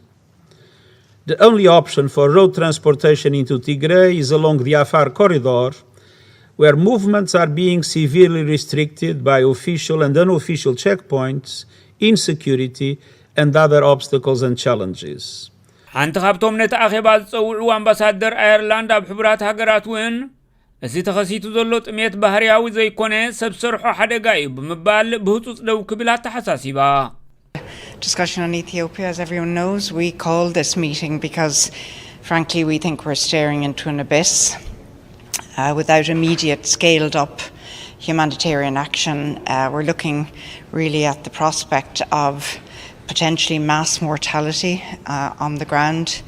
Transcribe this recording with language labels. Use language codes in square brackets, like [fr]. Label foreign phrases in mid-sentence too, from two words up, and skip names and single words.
[en] The only option for road transportation into Tigray is along the Afar corridor, where movements are being severely restricted by official and unofficial checkpoints, insecurity, and other obstacles and challenges. [ti] ሓንቲ ካብቶም ነቲ ኣኼባ ዝፀውዑ ኣምባሳደር ኣየርላንድ ኣብ ሕብራት ሃገራት እውን እዚ ተኸሲቱ ዘሎ ጥሜት ባህርያዊ ዘይኮነ ሰብ ሰርሖ ሓደጋ እዩ ብምባል ብህጹጽ ደው ክብል ኣተሓሳሲባ [en] Discussion on Ethiopia, as everyone knows, we called this meeting because, frankly, we think we're staring into an abyss without immediate scaled-up humanitarian action. We're looking really at the prospect of potentially mass mortality on the ground.